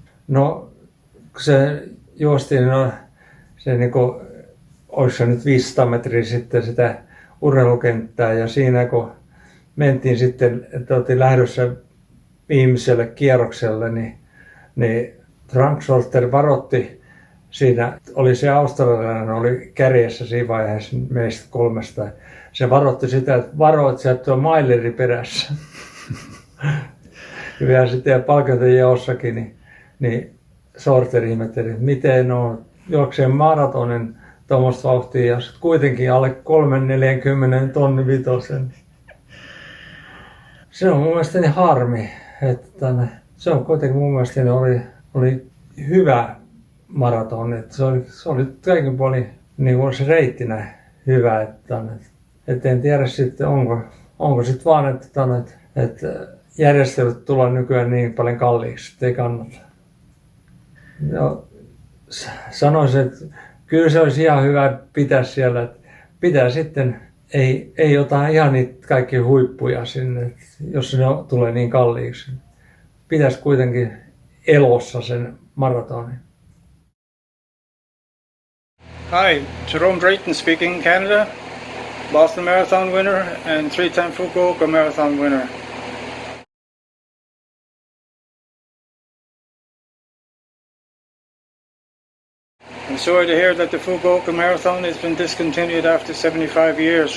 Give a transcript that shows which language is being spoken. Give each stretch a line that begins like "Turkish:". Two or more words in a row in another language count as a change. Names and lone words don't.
Finnish: No, kun se juostiin se niinku, olisi se nyt 500 metriä sitten sitä urheilukenttää ja siinä kun mentiin sitten, että oltiin lähdössä viimeiselle kierrokselle, niin Frank Solter varoitti, siinä oli se australialainen, oli kärjessä siinä vaiheessa meistä kolmesta. Se varoitti sitä, että varoit sieltä tuo maileri perässä. Ja vielä sitten palkintojaossakin, niin Sorter ihmetteli, että miten juoksee maratonin tuommoista vauhtia ja sitten kuitenkin alle 340 tonni vitosen. Se on mun mielestäni harmi, että se on kuitenkin mun mielestäni oli hyvä maraton. Että se oli kaikin puolin niin kuin se reittinä hyvä. Että en tiedä sitten onko sitten vaan, että järjestelyt tulee nykyään niin paljon kalliiksi, että ei kannata. No, sanoisin, että kyllä se olisi ihan hyvä pitää siellä, että pitää sitten, ei ota ihan niitä kaikki huippuja sinne, jos ne tulee niin kalliiksi. Pitäisi kuitenkin elossa sen maratonin.
English: Hi, Jerome Drayton speaking, Canada. Boston Marathon winner and 3-time Fukuoka Marathon winner. I'm sorry to hear that the Fukuoka Marathon has been discontinued after 75 years.